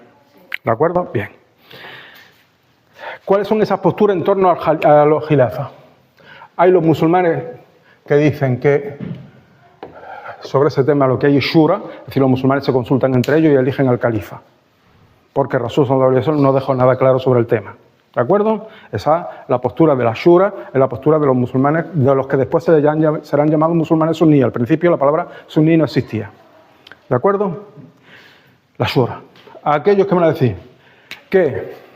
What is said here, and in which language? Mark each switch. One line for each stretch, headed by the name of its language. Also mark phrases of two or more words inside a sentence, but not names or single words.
Spanish: ¿De acuerdo? Bien. ¿Cuáles son esas posturas en torno a los khilafas? Hay los musulmanes que dicen que sobre ese tema lo que hay es shura, es decir, los musulmanes se consultan entre ellos y eligen al califa, porque
Arabic: رسول صلى الله عليه وسلم
Spanish: no dejó nada claro sobre el tema. ¿De acuerdo? Esa es la postura de la Shura, es la postura de los musulmanes, de los que después serán llamados musulmanes suníes. Al principio la palabra suní no existía. ¿De acuerdo? La Shura. A aquellos que van a decir que...